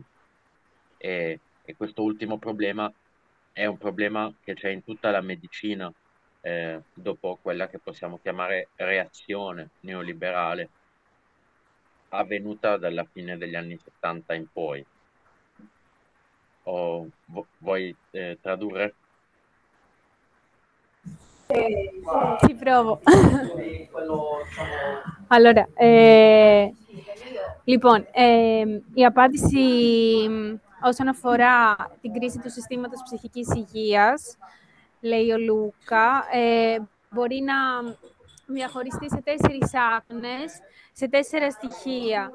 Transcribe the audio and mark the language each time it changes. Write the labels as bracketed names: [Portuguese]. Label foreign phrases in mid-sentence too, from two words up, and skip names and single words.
[Italian] E questo ultimo problema è un problema che c'è in tutta la medicina, dopo quella che possiamo chiamare reazione neoliberale, avvenuta dalla fine degli anni 70 in poi. Vuoi tradurre? Ci provo. Allora, [Greek] λοιπόν, η απάντηση όσον αφορά την κρίση του συστήματος ψυχικής υγείας, λέει ο Λούκα, μπορεί να διαχωριστεί σε 4 άξονες, σε 4 στοιχεία.